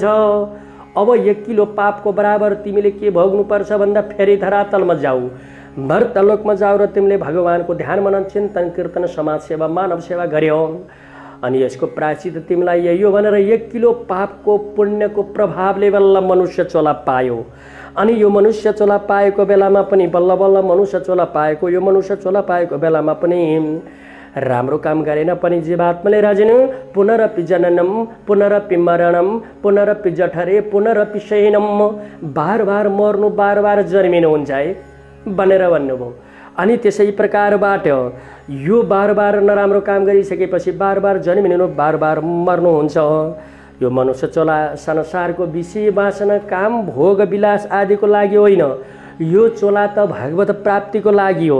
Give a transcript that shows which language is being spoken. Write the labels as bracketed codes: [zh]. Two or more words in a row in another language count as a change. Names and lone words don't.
[ne] अब 1 किलो पापको बराबर तिमीले के भोग्नुपर्छ भन्दा फेरि धरातलमा जाऊ, मर्तलोकमा जाऊ र तिमीले भगवानको ध्यान मनन चिन्तन कीर्तन समाज सेवा मानव सेवा गर्यौ अनि यसको प्रायश्चित तिमीलाई यही हो भनेर 1 किलो पापको पुण्यको प्रभावले बल्ल मनुष्य चोला पायो। अनि यो मनुष्य चोला पाएको बेलामा पनि बल्ल मनुष्य चोला पाएको, यो मनुष्य चोला पाएको बेलामा पनि राम्रो काम गरेन पनि जीवात्माले राजन [sa] पुनरपि जननम पुनरपि मरणम पुनरपि जठरे पुनरपि शयनम, [ne] बार मर्नु बार जन्मिनु हुन्छ है भनेर भन्नुभयो। अनि त्यसै प्रकारबाट यो बार नराम्रो काम गरिसकेपछि बार जन्मिनु बार मर्नु हुन्छ। यो मनुष्य चोला संसारको विषय वासना काम भोग विलास आदिको लागि होइन, यो चोला त भगवत प्राप्तिको लागि हो।